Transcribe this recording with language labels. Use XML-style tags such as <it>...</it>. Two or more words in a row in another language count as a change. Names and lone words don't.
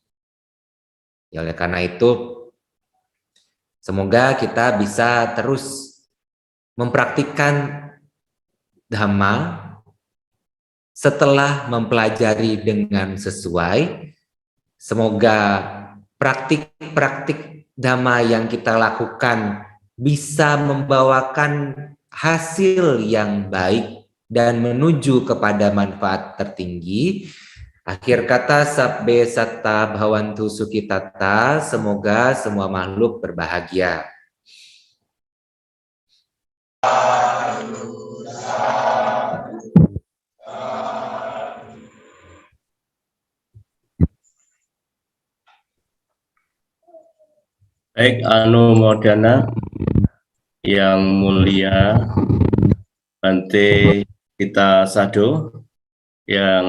<id>Ya, oleh karena itu, Semoga kita bisa terus mempraktikkan Dhamma setelah mempelajari dengan sesuai. Semoga praktik-praktik Dhamma yang kita lakukan bisa membawakan hasil yang baik dan menuju kepada manfaat tertinggi. Akhir kata,</id> <pi>sabbe satta bhavantu sukhitata,</pi> <id>semoga semua makhluk berbahagia. Baik, Anumodana yang mulia Bante Tita Sado yang</id>